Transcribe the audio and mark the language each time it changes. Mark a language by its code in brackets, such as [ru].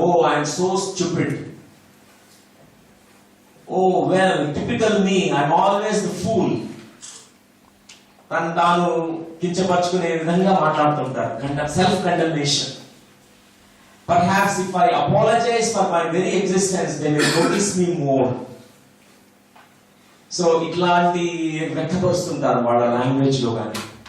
[en] Oh I'm so stupid, oh well typical me, I'm always the fool. [te] తను తాను కించపరుచుకునే విధంగా మాట్లాడుతుంటారు. [en] Self condemnation. Perhaps if I apologize for my very existence, they will notice me more. [te] So ఇట్లాంటి వ్యక్తపరుస్తుంటారు వాళ్ళ language లో కానీ.